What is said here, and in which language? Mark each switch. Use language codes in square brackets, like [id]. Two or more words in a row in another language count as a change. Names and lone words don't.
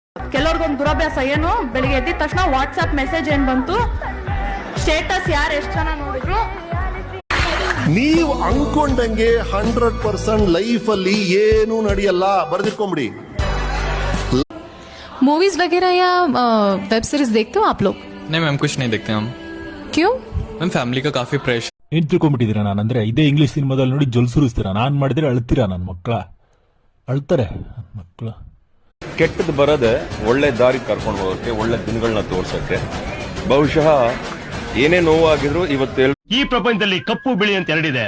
[kn] ಕೆಲವ್ರಿಗೊಂದು ದುರಭ್ಯಾಸ ಏನು, ಬೆಳಿಗ್ಗೆ ಎದ್ದಿದ ತಕ್ಷಣ [en] WhatsApp message [kn] ಏನ್ ಬಂತು, ಸ್ಟೇಟಸ್ ಯಾರು ಎಷ್ಟು ಜನ ನೋಡಿದ್ರು. ನೀವು ಅನ್ಕೊಂಡಂಗೆ 100% ಲೈಫ್ ಅಲ್ಲಿ ಏನು ನಡೆಯಲ್ಲ, ಬರ್ದಿಟ್ಕೊಂಬಿಡಿ. [hi] मूवीज वगैरह या [en] web series [hi] देखते हो आप लोग? नहीं मैम, कुछ नहीं देखते हम. क्यों? मैम फैमिली का काफी प्रेशर. [kn] ಏನ್ ತಿಳ್ಕೊಂಡ್ಬಿಟ್ಟಿದ್ದೀರಾ? ನಾನು ಅಂದ್ರೆ ಇದೇ ಇಂಗ್ಲಿಷ್ ಸಿನಿಮಾದಲ್ಲಿ ನೋಡಿ ಜೊಲ್ ಸುರಿಸ್ತೀರಾ. ನಾನ್ ಮಾಡಿದ್ರೆ ಅಳ್ತೀರಾ? ನನ್ನ ಮಕ್ಕಳ ಅಳ್ತಾರೆ. ನನ್ನ ಮಕ್ಕಳು ಕೆಟ್ಟದ್ದು ಬರದೆ ಒಳ್ಳೆ ದಾರಿ ಕರ್ಕೊಂಡು ಹೋಗೋಕೆ, ಒಳ್ಳೆ ದಿನಗಳನ್ನ ತೋರ್ಸಕ್ಕೆ, ಬಹುಶಃ ಏನೇ ನೋವಾಗಿದ್ರು ಇವತ್ತು ಈ ಪ್ರಪಂಚದಲ್ಲಿ ಕಪ್ಪು ಬಿಳಿ ಅಂತ ಎರಡಿದೆ.